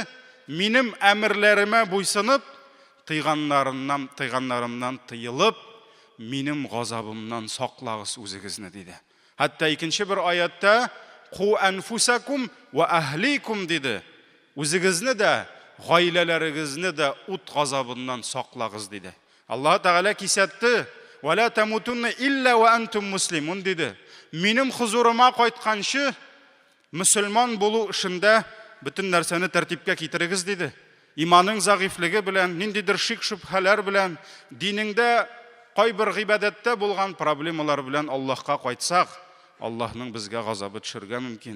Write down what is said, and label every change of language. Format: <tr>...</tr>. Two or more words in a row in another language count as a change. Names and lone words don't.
<tt>Минем әмерләремә буйсынып, тыйганнарымнан тыелып, минем газабымнан саклагыз үзегезне диде. Хәтта икенче бер аятта</tt> <ar>«قوا أنفسكم وأهليكم»</ar> <tt>диде. Үзегезне дә, гаиләләрегезне дә ут газабыннан саклагыз диде. Аллаһ Тәгалә кисәтте:</tt> <ar>«ولا تموتن إلا وأنتم مسلمون» диде.</ar> <tt>Минем хузурыма кайтканчы мөселман булу эшендә бөтен нәрсәне тәртипкә китерегез диде. Иманың зәгыйфлеге белән, ниндидер шик-шубһалар белән, динеңдә кайбер гыйбадәттә булган проблемалар белән Аллаһка кайтсак, Аллаһның безгә газабы төшергә мөмкин.</tt>